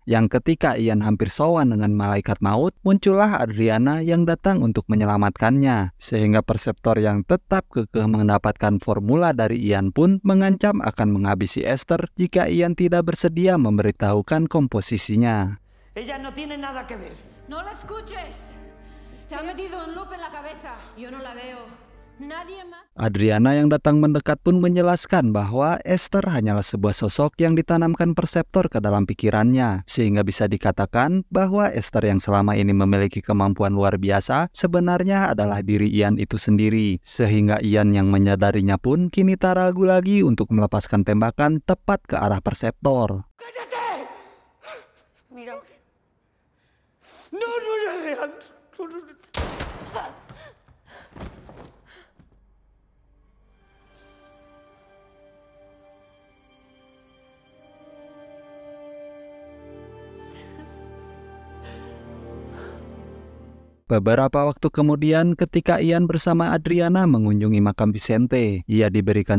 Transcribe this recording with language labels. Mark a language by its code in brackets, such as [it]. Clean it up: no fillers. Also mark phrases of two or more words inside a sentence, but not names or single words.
[id] Yang ketika Ian hampir sowan dengan malaikat maut, muncullah Adriana yang datang untuk menyelamatkannya, sehingga Perceptor yang tetap kekeh mendapatkan formula dari Ian pun mengancam akan menghabisi Esther jika Ian tidak bersedia memberitahukan komposisinya. [es] Ella no tiene nada que ver. ¡No la escuches! Se ha metido un loop en la cabeza. Yo no la veo. Nadie más. [id] Adriana yang datang mendekat pun menjelaskan bahwa Esther hanyalah sebuah sosok yang ditanamkan Perceptor ke dalam pikirannya, sehingga bisa dikatakan bahwa Esther yang selama ini memiliki kemampuan luar biasa sebenarnya adalah diri Ian itu sendiri, sehingga Ian yang menyadarinya pun kini tak ragu lagi untuk melepaskan tembakan tepat ke arah Perceptor. [es] Mira. No, no es real. No, no, no. [id] Beberapa waktu kemudian ketika Ian bersama Adriana mengunjungi makam Vicente, ia diberikan